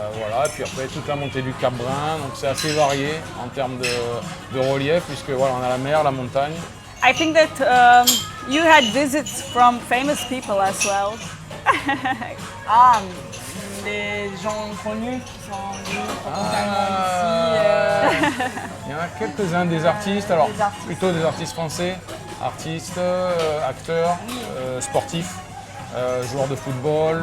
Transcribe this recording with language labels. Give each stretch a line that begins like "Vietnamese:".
French: Voilà. Et puis après toute la montée du Cap Brun, donc c'est assez varié en termes de relief, puisque voilà, on a la mer, la montagne.
English: I think that you had visits from famous people as well.
French: Ah, des gens connus qui sont venus potentiellement ici. Il y en a quelques-uns des artistes, alors Des artistes. plutôt des artistes français, artistes, acteurs, sportifs, joueurs de football.